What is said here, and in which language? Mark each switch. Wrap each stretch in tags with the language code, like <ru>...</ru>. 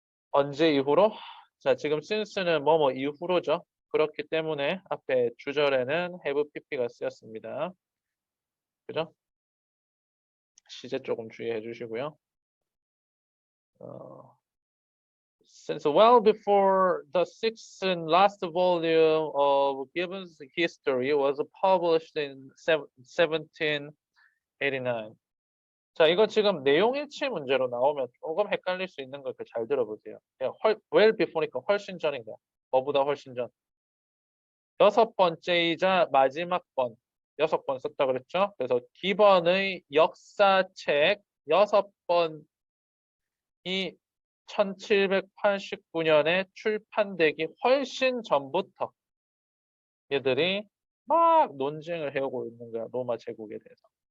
<ko>언제 이후로? 자, 지금 since는 뭐뭐 이후로죠. 그렇기 때문에 앞에 주절에는 have pp가 쓰였습니다. 그죠? 시제 조금 주의해 주시고요.</ko> <en>Since well before the sixth and last volume of Gibbon's history was published in 1789.</en> <ko>자, 이거 지금 내용 일치 문제로 나오면 조금 헷갈릴 수 있는 걸 잘 들어보세요. well before니까 훨씬 전인 거야. 뭐보다 훨씬 전. 6번째이자 마지막 번, 6번 썼다 그랬죠? 그래서 기본의 역사책 6번이 1789년에 출판되기 훨씬 전부터 얘들이 막 논쟁을 해오고 있는 거야, 로마 제국에 대해서.</ko>